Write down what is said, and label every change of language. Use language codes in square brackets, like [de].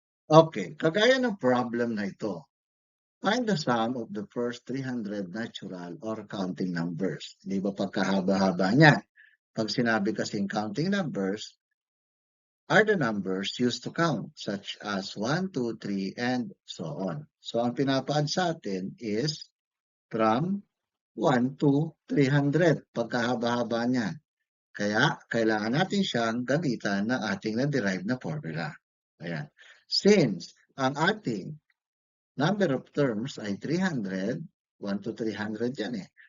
[tl] Okay, kagaya ng problem na ito. [en] Find the sum of the first 300 natural or counting numbers. [tl] Di ba pagkahaba-haba niya? Pag sinabi kasing [en] counting numbers, are the numbers used to count, such as 1, 2, 3, and so on. [tl] So, ang pinapa-add sa atin [en] is from 1 to 300, [tl] pagkahaba-haba niya. Kaya, kailangan natin siyang gamitan ng ating na-derive na formula. Ayan. Since ang ating [en] number of terms [tl] ay 300, 1 to 300 yan eh.